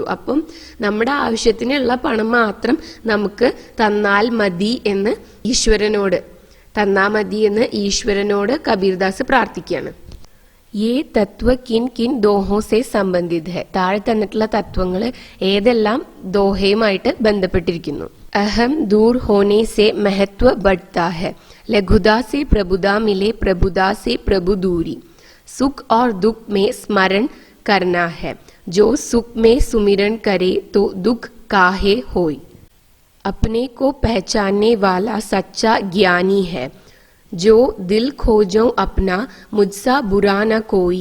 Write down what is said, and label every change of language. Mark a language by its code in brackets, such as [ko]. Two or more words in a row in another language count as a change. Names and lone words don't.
[ml] അപ്പം നമ്മുടെ ആവശ്യത്തിനുള്ള പണം മാത്രം നമുക്ക് തന്നാൽ മതി എന്ന് ഈശ്വരനോട്, തന്നാ മതി എന്ന് ഈശ്വരനോട് കബീർദാസ് പ്രാർത്ഥിക്കുകയാണ്. [hi] ये तत्व किन किन दोहों से संबंधित है. [ml] താഴെ തന്നിട്ടുള്ള തത്വങ്ങൾ ഏതെല്ലാം ദോഹയുമായിട്ട് ബന്ധപ്പെട്ടിരിക്കുന്നു. [hi] अहं दूर होने से महत्व बढ़ता है. लघुता से प्रभुता मिले प्रभुता से प्रभु दूरी. सुख और दुख में स्मरण करना है. जो सुख में सुमिरन करे तो दुख काहे होय. अपने को पहचानने वाला सच्चा ज्ञानी है. जो दिल खोजो अपना मुझसा बुरा न कोई.